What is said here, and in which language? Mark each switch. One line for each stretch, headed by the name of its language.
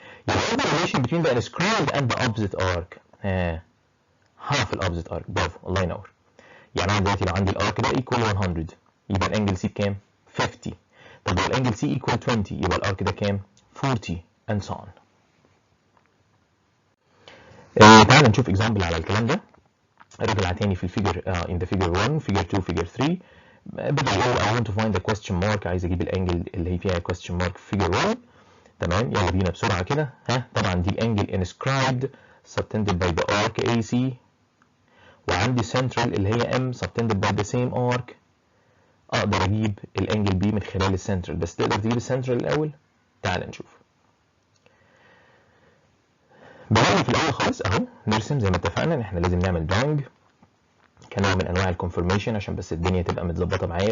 English: يبقى the relation between the inscribed and the opposite arc half ال opposite arc.
Arabic: برافو الله ينور. يعني انا دلوقتي لو عندي الارك ده equal 100 يبقى الانجل سي بكام؟ 50. طب لو الانجل سي equal 20 يبقى الارك ده كام؟ 40 and so on. تعال نشوف example على الكلام ده. رجع تاني في الفيجر
English: in the figure 1 figure 2 figure 3
Arabic: بدأ يقول
English: I want to find the question mark.
Arabic: عايز اجيب الانجل اللي هي فيها question mark في figure 1. تمام يلا بينا بسرعة كده. طبعا دي الانجل inscribed subtended by the arc AC، وعندي central اللي هي M
English: subtended by the same arc.
Arabic: اقدر اجيب الانجل بي من خلال السنترال، بس تقدر تجيب السنترال الاول؟ تعال نشوف. بدأنا في الاول خالص اهو نرسم زي ما اتفقنا ان احنا لازم نعمل دراينج كنوع من انواع الكونفورميشن عشان بس الدنيا تبقى متظبطه معايا.